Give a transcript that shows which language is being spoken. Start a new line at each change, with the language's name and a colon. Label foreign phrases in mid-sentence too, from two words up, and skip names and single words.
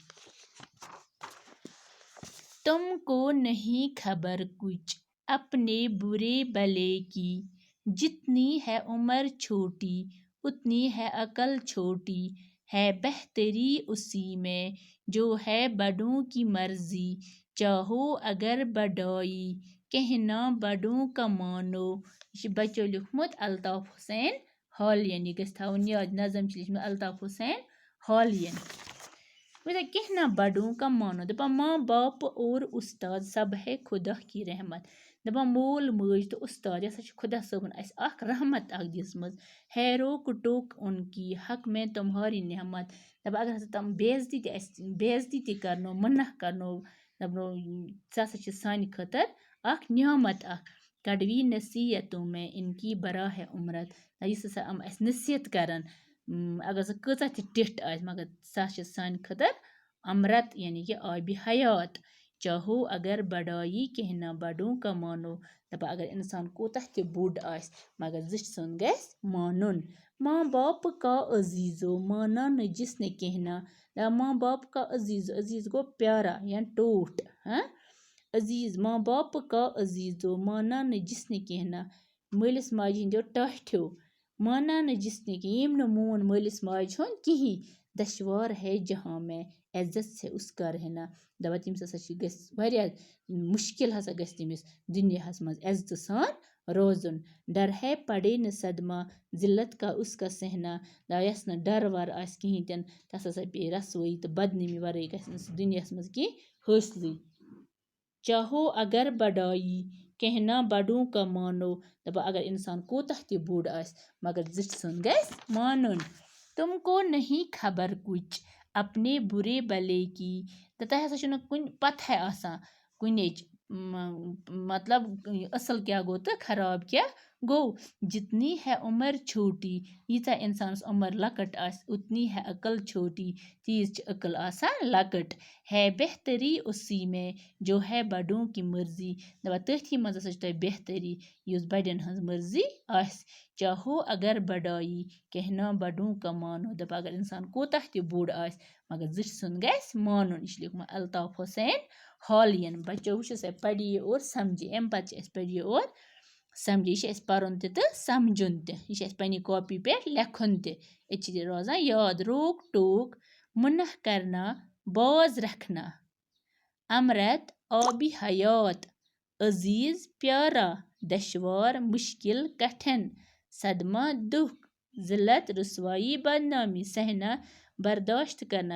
Urdu: تم کو نہیں خبر کچھ اپنے برے بھلے کی، جتنی ہے عمر چھوٹی اتنی ہے عقل چھوٹی، ہے بہتری اسی میں جو ہے بڑوں کی مرضی، چاہو اگر بڑائی کہنا بڑوں کا مانو.
Kashmiri: یہ چھُ بچو لیوکھمُت الطاف حسین حالین. یہ گژھِ تھاوُن یاد. نظم چھِ لیچھمٕژ الطاف حسین حالین.
Urdu: کہنا بڑوں کا مانو.
Kashmiri: دپان
Urdu: ماں باپ اور استاد سب ہے خدا کی رحمت.
Kashmiri: دپان مول موج تو استاد یہ ہسا چھُ خدا صٲبن اَسہِ اکھ رحمت اکھ دِژمٕژ.
Urdu: ہے روک ٹوک ان کی حق میں تمہاری نعمت.
Kashmiri: دپان اگر ہسا تم بےعزتی تہِ کرنو، منع کرنو، دپنو سُہ ہسا چھُ سانہِ خٲطرٕ اکھ نعمت اکھ.
Urdu: کڑوی نصیحتوں میں ان کی برا ہے امرت.
Kashmiri: یُس ہسا یِم اَسہِ نصیحت کرن، اگر سُہ کۭژاہ تہِ ٹِٹھ آسہِ مگر سۄ چھِ سانہِ خٲطرٕ امرت یعنی کہ آبِ حیات.
Urdu: چاہو اگر بڑائی کہنا بڑوں کا مانو.
Kashmiri: دپان اگر انسان کوتاہ تہِ بوٚڑ آسہِ مگر زِٹھۍ سُنٛد گژھِ مانُن.
Urdu: ماں باپ کا عزیزو مانا نہ جس نے کہنا. ماں باپ کا عزیز
Kashmiri: گو پیارا یا ٹوٹھ.
Urdu: عزیز ماں باپ کا عزیزو مانا نہ جس نے کہنا.
Kashmiri: مٲلِس ماجہِ ہِنٛدیو ٹاٹھیو
Urdu: مانا نہ جس نے
Kashmiri: کہ ییٚمۍ نہٕ مون مٲلِس ماجہِ ہُنٛد کِہیٖنۍ.
Urdu: دشوار ہے جہاں میں عزت سے اس کا رہنا.
Kashmiri: دپان تٔمِس ہسا چھِ گژھِ واریاہ مُشکل ہسا گژھِ تٔمِس دُنیاہس منٛز عزتہٕ سان روزُن.
Urdu: ڈر ہے پڑے نہ صدمہ ذلت کا اس کا سہنا.
Kashmiri: یس نہٕ ڈر ور آسہِ کِہیٖنۍ تہِ نہٕ تس ہسا پیٚیہِ رسوٲیی تہٕ بدنٲمی ورٲے گژھِ نہٕ سُہ دُنیاہس منٛز کینٛہہ حٲصلٕے.
Urdu: چاہو اگر بڑائی کہنا بڑوں کا مانو.
Kashmiri: دپان اگر انسان کوتاہ تہِ بوٚڑ آسہِ مگر زِٹھۍ سُنٛد گژھِ مانُن.
Urdu: تم کو نہیں خبر کچھ اپنے برے بھلے کی.
Kashmiri: تۄہہِ ہسا چھُنہٕ کُنہِ پتہے آسان کُنِچ مطلب اصل کیٛاہ گوٚو تہٕ خراب کیٛاہ گوٚو.
Urdu: جتنی ہے عمر چھوٹی
Kashmiri: ییٖژاہ انسانس عمر لۄکٕٹ آسہِ
Urdu: اتنی ہے عقل چھوٹی
Kashmiri: تیٖژ چھِ عقل آسان لۄکٕٹ.
Urdu: ہے بہتری اسی میں جو ہے بڑوں کی مرضی.
Kashmiri: دپان تٔتھی منٛز ہسا چھِ تۄہہِ بہتری یُس بڑٮ۪ن ہٕنٛز مرضی آسہِ.
Urdu: چاہو اگر بڑائی کہنا بڑوں کا مانو.
Kashmiri: دپان اگر انسان کوتاہ تہِ بوٚڑ آسہِ مگر زِٹھۍ سُنٛد گژھِ مانُن. یہِ چھُ لیوکھمُت الطاف حسین حالین. بچو وٕچھِو سا
Urdu: پڑھیے اور سمجھیے.
Kashmiri: امہِ پتہٕ چھِ أسۍ
Urdu: پڑھیے اور سمجھیے.
Kashmiri: یہِ چھُ اَسہِ پرُن تہِ تہٕ سمجھُن تہِ. یہِ چھُ اَسہِ پننہِ کاپی پٮ۪ٹھ لیکھُن تہِ. أتۍ چھِ یہِ روزان یاد.
Urdu: روک ٹوک منع کرنا باز رکھنا. امرت آبی حیات. عزیز پیارا. دشوار مشکل کٹھن. صدمہ دکھ. ذلت رسوائی بدنامی. سہنا برداشت کرنا.